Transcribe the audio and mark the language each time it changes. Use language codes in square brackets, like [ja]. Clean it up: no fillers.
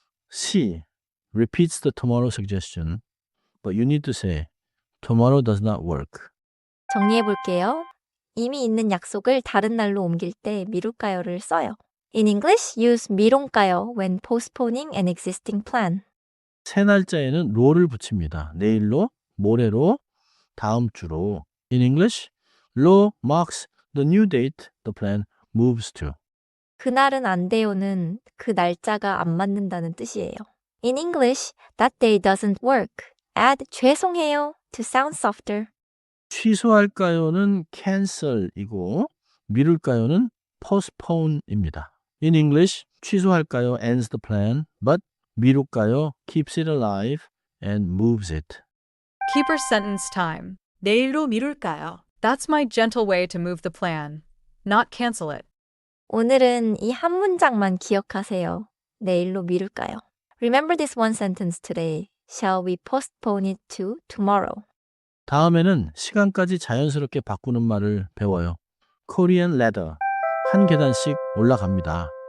[en] C repeats the tomorrow suggestion, but you need to say tomorrow does not work. [ko] 정리해 볼게요. 이미 있는 약속을 다른 날로 옮길 때 미룰까요를 써요. [en] In English, use 미룰까요 when postponing an existing plan. [ko] 새 날짜에는 로를 붙입니다. 내일로, 모레로, 다음 주로. [en] In English, 로 marks the new date the plan moves to. [ko] 그날은 안 돼요는 그 날짜가 안 맞는다는 뜻이에요. [en] In English, that day doesn't work. Add 죄송해요 to sound softer. [ko] 취소할까요는 cancel이고 미룰까요는 postpone입니다. [en] In English, 취소할까요 ends the plan, but 미룰까요 keeps it alive and moves it. Keeper sentence time. [ko] 내일로 미룰까요? [en] That's my gentle way to move the plan. Not cancel it. [ko] 오늘은 이 한 문장만 기억하세요. 내일로 미룰까요? [en] Remember this one sentence today. Shall we postpone it to tomorrow? [ko] 다음에는 시간까지 자연스럽게 바꾸는 말을 배워요. [en] Korean ladder. [ko] 한 계단씩 올라갑니다.